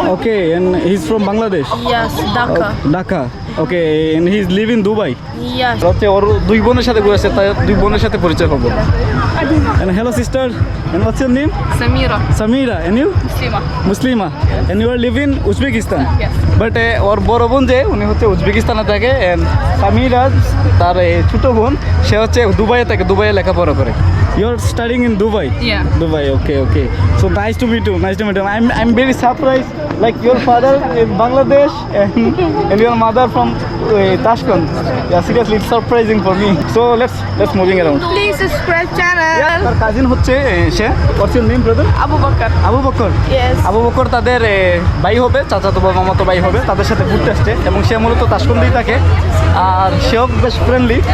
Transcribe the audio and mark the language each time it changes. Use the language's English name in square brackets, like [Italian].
[English] Okay, and he's from Bangladesh? Yes, Dhaka. Dhaka. Okay, and he's live in Dubai? Yes. [Bangla] হচ্ছে ওর 2 বোনের সাথে ঘুরেছে, তাই 2 বোনের সাথে পরিচয় হবো। [English] And hello sister, And what's your name? Samira. Samira. And you? Muslima. Muslima. And you are live in Uzbekistan? Yes. [Bangla] But ওর বড় বোন যে উনি হচ্ছে উজবেকিস্তানে থাকে and সামিরা তার ছোট বোন সে হচ্ছে দুবাইয়ে থাকে, দুবাইয়ে লেখাপড়া করে। [English] You're studying in Dubai? Yeah. Dubai, okay. So nice to meet you. I'm very surprised. Like your father in Bangladesh and your mother from Tashkent. Yeah, seriously, it's surprising for me. So let's moving around. Please subscribe channel. [Bangla] তার cousin হচ্ছে সে, [English] what's your name brother? Abu Bakr. [Bangla] Abu Bakr. [English] Yes. [Bangla] Abu Bakr তাদের ভাই হবে, চাচাতো বা মামাতো ভাই হবে, তাদের সাথে ঘুরতে আসছে এবং সে মূলত তাশকন্দেই থাকে আর সেও বেশ ফ্রেন্ডলি।